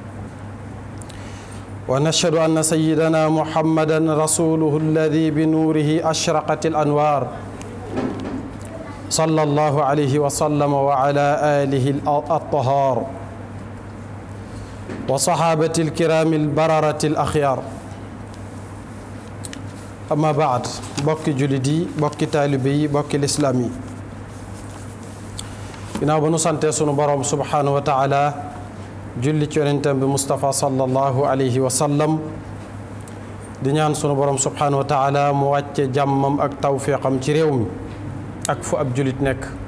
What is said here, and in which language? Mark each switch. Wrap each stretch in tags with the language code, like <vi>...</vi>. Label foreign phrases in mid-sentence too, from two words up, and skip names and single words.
<ar>ونشهد أن سيدنا محمدا رسوله الذي بنوره أشرقت الأنوار صلى الله عليه وسلم وعلى آله الطهار وصحابة الكرام البررة الأخيار أما بعد</ar> <wo>بوكي جلدي بوكي طالبي بوكي الإسلامي ginnaaw ba nu sante sunu borom</wo> <ar>سبحانه وتعالى</ar> <wo>julli ci yonentam bi Mustafa</wo> <ar>صلى الله عليه وسلم</ar> <wo>di ñaan sunu borom</wo> <ar>سبحانه وتعالى</ar> <wo>mu wàcce jàmmam ak tawfiqam ci réew mi ak fu ab julit nekk</wo>